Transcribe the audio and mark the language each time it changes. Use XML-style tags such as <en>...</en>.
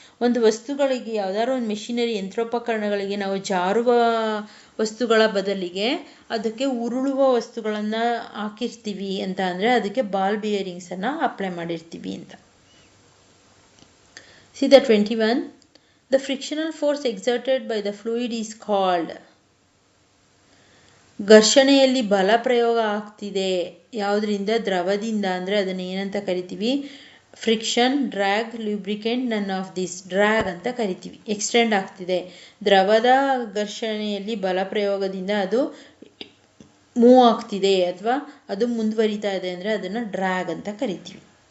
<kn>ಒಂದು ವಸ್ತುಗಳಿಗೆ ಯಾವ್ದಾದ್ರು ಒಂದು ಮೆಷಿನರಿ ಯಂತ್ರೋಪಕರಣಗಳಿಗೆ ನಾವು ಜಾರುವ ವಸ್ತುಗಳ ಬದಲಿಗೆ ಅದಕ್ಕೆ ಉರುಳುವ ವಸ್ತುಗಳನ್ನು ಹಾಕಿರ್ತೀವಿ ಅಂತ ಅಂದರೆ ಅದಕ್ಕೆ ಬಾಲ್ ಬಿಯರಿಂಗ್ಸನ್ನು ಅಪ್ಲೈ ಮಾಡಿರ್ತೀವಿ ಅಂತ.</kn> <en>See the 21. The frictional force exerted by the fluid is called.</en> <kn>ಘರ್ಷಣೆಯಲ್ಲಿ ಬಲ ಪ್ರಯೋಗ ಆಗ್ತಿದೆ ಯಾವುದರಿಂದ? ದ್ರವದಿಂದ ಅಂದರೆ ಅದನ್ನು ಏನಂತ ಕರಿತೀವಿ?</kn> <en>Friction, drag, lubricant, none of this.</en> <kn>Drag ಅಂತ ಕರಿತೀವಿ. ಎಕ್ಸ್ಟೆಂಡ್ ಆಗ್ತಿದೆ ದ್ರವದ ಘರ್ಷಣೆಯಲ್ಲಿ ಬಲ ಪ್ರಯೋಗದಿಂದ ಅದು ಮೂವ್ ಆಗ್ತಿದೆ ಅಥವಾ ಅದು ಮುಂದುವರಿತಾ ಇದೆ ಅಂದರೆ ಅದನ್ನು ಡ್ರ್ಯಾಗ್ ಅಂತ ಕರಿತೀವಿ.</kn>